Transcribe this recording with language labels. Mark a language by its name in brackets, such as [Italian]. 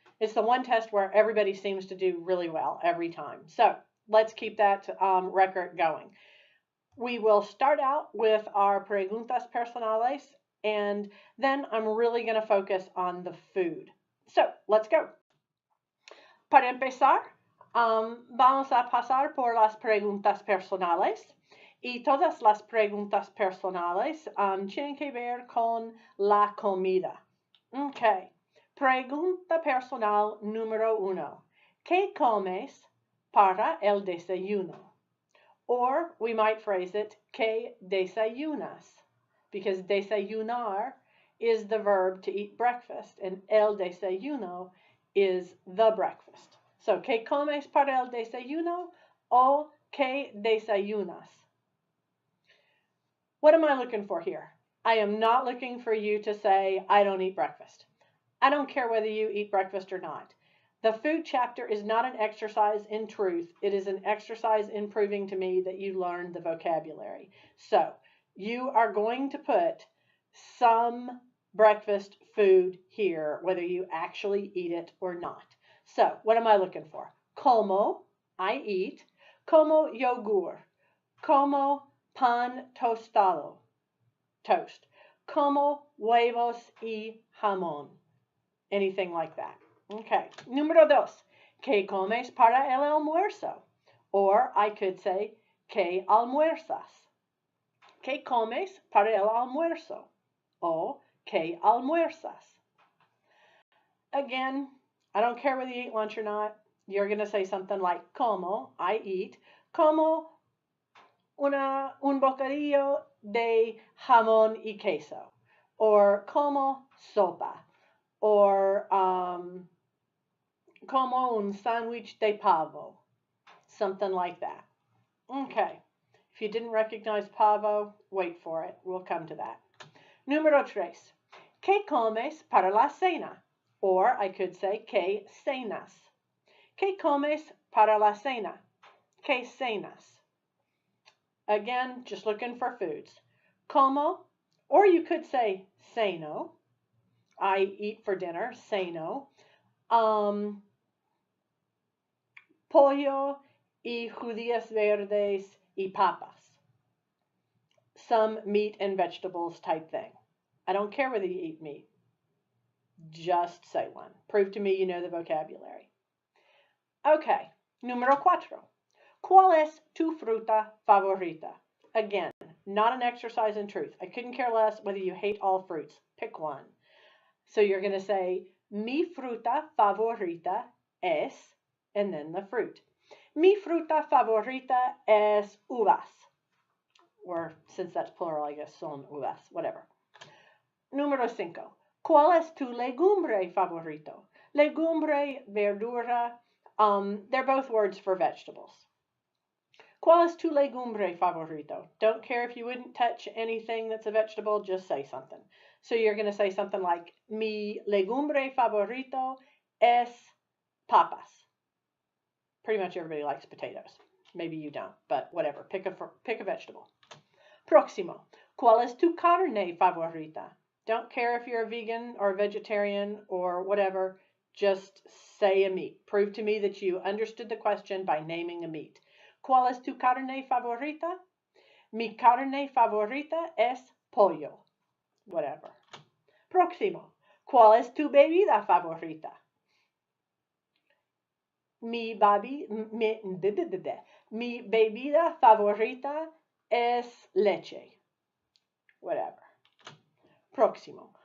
[English] It's the one test where everybody seems to do really well every time. So let's keep that record going. We will start out with our [Spanish] preguntas personales, [English] and then I'm really going to focus on the food. So let's go. [Spanish] Para empezar, vamos a pasar por las preguntas personales. Y todas las preguntas personales tienen que ver con la comida. Ok. Pregunta personal número 1. ¿Qué comes para el desayuno? [English] Or we might phrase it, [Spanish] ¿qué desayunas? [English] Because desayunar is the verb to eat breakfast, and el desayuno is the breakfast. [Spanish] So, ¿qué comes para el desayuno? O ¿qué desayunas? [English] What am I looking for here? I am not looking for you to say, I don't eat breakfast. I don't care whether you eat breakfast or not. The food chapter is not an exercise in truth. It is an exercise in proving to me that you learned the vocabulary. So you are going to put some breakfast food here, whether you actually eat it or not. So what am I looking for? Como, I eat. [Spanish] Como yogur. Como pan tostado, toast. Como huevos y jamón. [English] Anything like that. Okay. [Spanish] Número 2. ¿Qué comes para el almuerzo? [English] Or I could say, [Spanish] ¿qué almuerzas? ¿Qué comes para el almuerzo? O ¿qué almuerzas? [English] Again, I don't care whether you eat lunch or not. You're going to say something like, como, I eat. [Spanish] Como un bocadillo de jamón y queso. Or como sopa. Or como un sándwich de pavo, [English] something like that. Okay, if you didn't recognize pavo, wait for it. We'll come to that. [Spanish] Número 3. ¿Qué comes para la cena? [English] Or I could say, [Spanish] ¿qué cenas? ¿Qué comes para la cena? ¿Qué cenas? [English] Again, just looking for foods. Como, or you could say, ceno. I eat for dinner, ceno. [Spanish] Pollo y judías verdes y papas. [English] Some meat and vegetables type thing. I don't care whether you eat meat. Just say one. Prove to me you know the vocabulary. Okay, [Spanish] número 4. ¿Cuál es tu fruta favorita? [English] Again, not an exercise in truth. I couldn't care less whether you hate all fruits. Pick one. So you're going to say, [Spanish] mi fruta favorita es, [English] and then the fruit. [Spanish] Mi fruta favorita es uvas. [English] Or since that's plural, I guess [Spanish] son uvas, [English] whatever. [Spanish] Número 5. ¿Cuál es tu legumbre favorito? [English] Legumbre, verdura, they're both words for vegetables. [Spanish] ¿Cuál es tu legumbre favorito? [English] Don't care if you wouldn't touch anything that's a vegetable, just say something. So you're going to say something like, [Spanish] mi legumbre favorito es papas. [English] Pretty much everybody likes potatoes. Maybe you don't, but whatever. Pick a vegetable. Próximo. [Spanish] ¿Cuál es tu carne favorita? [English] Don't care if you're a vegan or a vegetarian or whatever. Just say a meat. Prove to me that you understood the question by naming a meat. [Spanish] ¿Cuál es tu carne favorita? Mi carne favorita es pollo. [English] Whatever. [Spanish] Próximo. ¿Cuál es tu bebida favorita? Mi bebida favorita es leche. [English] Whatever. [Spanish] Próximo.